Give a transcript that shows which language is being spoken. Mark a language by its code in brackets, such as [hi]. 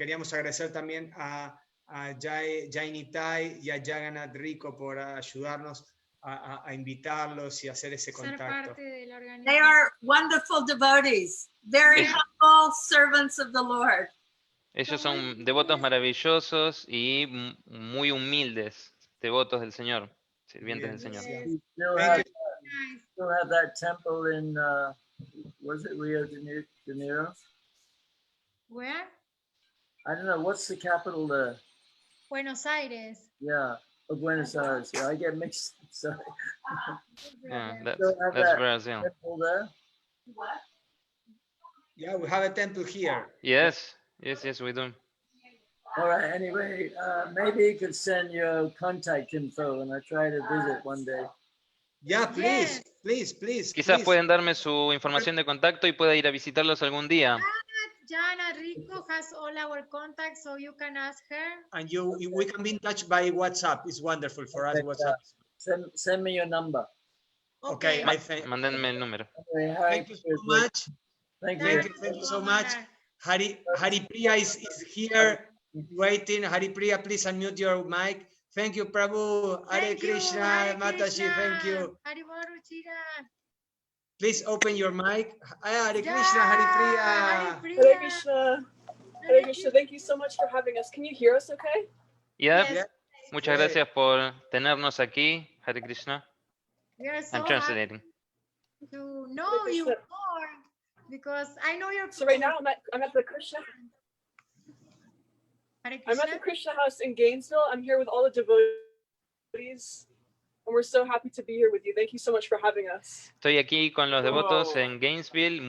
[es] Queríamos agradecer también a Jainitai y a Jagannath Rico por ayudarnos a invitarlos y hacer ese contacto. [en] They are wonderful devotees, very humble servants of the Lord. [es] Ellos son devotos maravillosos y muy humildes, devotos del Señor, sirvientes del Señor. [en] Still have that temple in, was it Rio de Janeiro? Where? I don't know, what's the capital there? Buenos Aires. Yeah, of Buenos Aires. Yeah, I get mixed. Sorry. Yeah, Still have that's that Brazil. temple there? Yeah, we have a temple here. Yes, we do. All right, anyway, maybe you could send your contact info and I'll try to visit one day. Yeah, please. [es] Quizás pueden darme su información de contacto y pueda ir a visitarlos algún día. [en] Jana Rico has all our contacts, so you can ask her. And we can be in touch by WhatsApp. It's wonderful for us, WhatsApp. Send me your number. Okay, [es] Mándenme el número. [en] Anyway, thank you so much. Thank you. Thank you so much. Hari Priya is here waiting. Hari Priya, please unmute your mic. Thank you, Prabhu. Hare Krishna, Mataji, thank you. Haribol Ruchira. Please open your mic. Hare Krishna, Hari Priya. Hare Krishna. Hare Krishna. Thank you so much for having us. Can you hear us okay? Yeah. Yes. [es] Muchas gracias por tenernos aquí, Hare Krishna. [en] We are so I'm translating. happy to know you more because I know your. So right now I'm at the Krishna. Hare I'm at Krishna. the Krishna house in Gainesville. I'm here with all the devotees, and we're so happy to be here with you. Thank you so much for having us. [es] Estoy aquí con los devotos en Gainesville.